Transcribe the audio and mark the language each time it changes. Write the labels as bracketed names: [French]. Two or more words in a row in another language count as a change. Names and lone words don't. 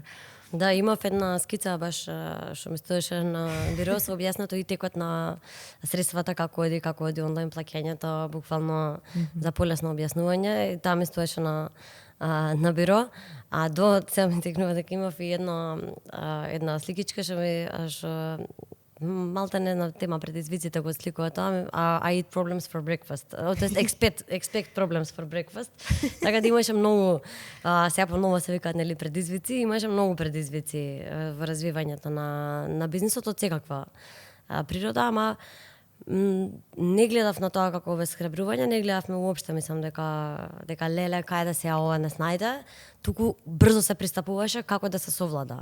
[Macedonian] Да, имав една скица баш што ми стоеше на биро, со објаснато и текот на средствата како оди онлайн плаќањето, буквално за полесно објаснување, и таа ми стоеше на биро, а до сега ми текнува дека имав и една сликичка што малта не на тема предизвиците го сликува тоа, [English] I eat problems for breakfast. Тоест expect problems for breakfast. [Macedonian] Така да имаше многу, сега поново се викаат нели предизвици, имаше многу предизвици во развивањето на бизнисот од секаква природа, ама Не гледав на тоа како обесхрабрување, не гледавме уопште, мислам дека леле кај да се ова не снајде, туку брзо се пристапуваше како да се совлада.